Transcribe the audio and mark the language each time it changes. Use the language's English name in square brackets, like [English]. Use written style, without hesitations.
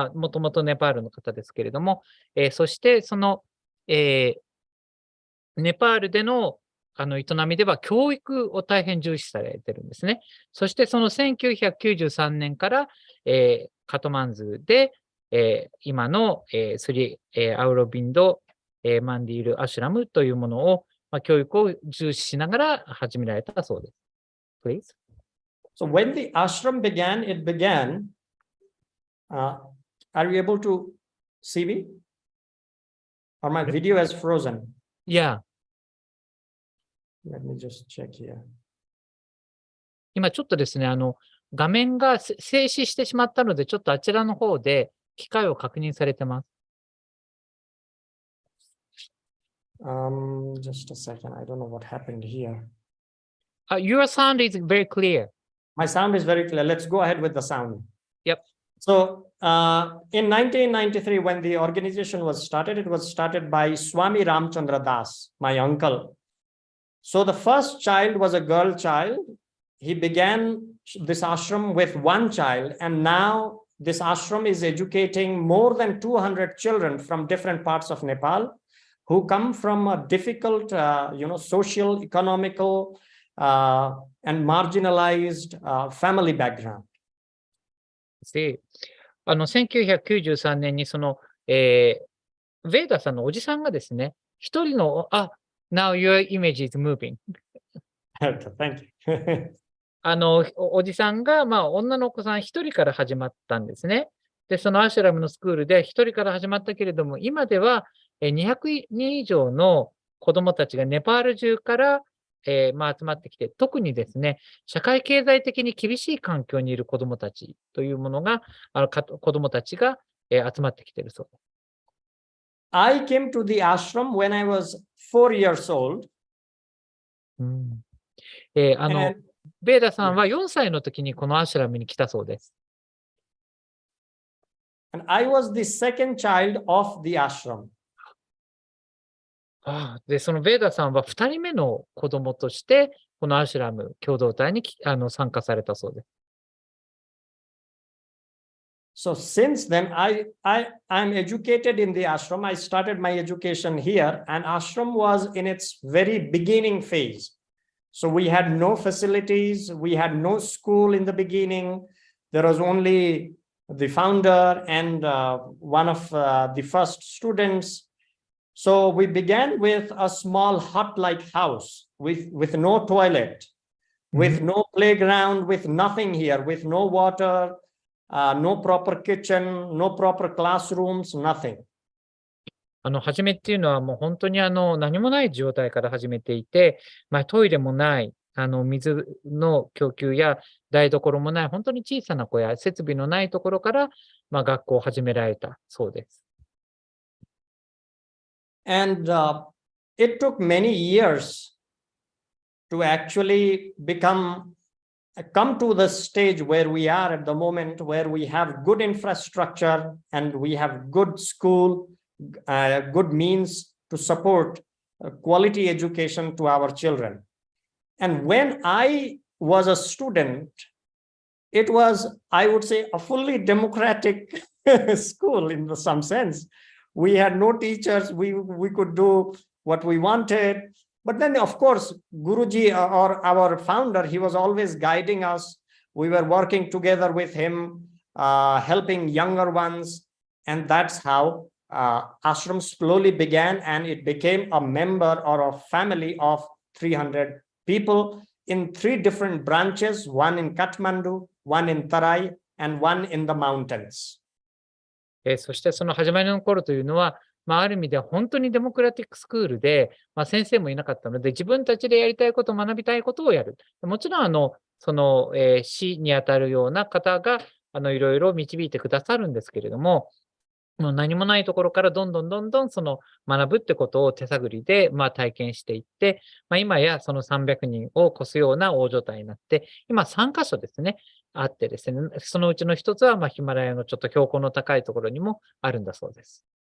[Japanese] もともとネパールの方ですけれども、そして、ネパールでの、営みでは教育を大変重視されてるんですね。そして、その1993年から、カトマンズで、今の、スリアウロビンド、マンディール・アシュラムというものを、教育を重視しながら始められたそうです。 [English] Please. So when the ashram began, it began. Are you able to see me? Or my video is frozen? Yeah. Let me just check here. [Japanese] 今ちょっとですね、画面が静止してしまったので、ちょっとあちらの方で機械を確認されてます。 [English] Just a second. I don't know what happened here. Your sound is very clear. My sound is very clear. Let's go ahead with the sound. Yep. So in 1993, when the organization was started, it was started by Swami Ramchandra Das, my uncle. So the first child was a girl child. He began this ashram with one child, and now this ashram is educating more than 200 children from different parts of Nepal who come from a difficult, social, economical, and marginalized family background. [Japanese] 1993年にヴェーダさんのおじさんがですね、一人の、 [English] now your image is moving. Thank you. [Japanese] おじさんが、女の子さん一人から始まったんですね。で、そのアシュラムのスクールで一人から始まったけれども、今では200人以上の子どもたちがネパール中から、集まってきて、特にですね、社会経済的に厳しい環境にいる子どもたちというものが、子どもたちが、集まってきているそうです。 [English] I came to the ashram when I was 4 years old. [Japanese] ベーダさんは4歳の時にこのアシュラムに来たそうです。 [English] And I was the second child of the ashram. [Japanese] で、そのベーダさんは2人目の子供として、このアシュラム共同体に参加されたそうです。 [English] So since then, I'm educated in the ashram. I started my education here, and ashram was in its very beginning phase. So we had no facilities, we had no school in the beginning. There was only the founder and one of the first students. So we began with a small hut-like house with no toilet, with no playground, with nothing here, with no water, no proper kitchen, no proper classrooms, nothing. [Japanese] 初めっていうのはもう本当に何もない状態から始めていて、トイレもない、水の供給や台所もない、本当に小さな小屋、設備のないところから、学校を始められたそうです。 [English] And it took many years to actually come to the stage where we are at the moment, where we have good infrastructure and we have good school, good means to support quality education to our children. And when I was a student, it was, I would say, a fully democratic school in some sense. We had no teachers, we could do what we wanted. But then, of course, Guruji or our founder, he was always guiding us. We were working together with him, helping younger ones. And that's how ashram slowly began, and it became a member or a family of 300 people in 3 different branches, one in Kathmandu, one in Tarai, and one in the mountains. [Japanese] そしてその始まりの頃というのは、ある意味では本当にデモクラティックスクールで、先生もいなかったので、自分たちでやりたいこと、学びたいことをやる。もちろん、師にあたるような方が、いろいろ導いてくださるんですけれども、もう何もないところからどんどんその学ぶってことを手探りで、体験していって、今やその300人を超すような大所帯になって、今3カ所ですね、あってですね、そのうちの一つは、ヒマラヤのちょっと標高の高いところにもあるんだそうです。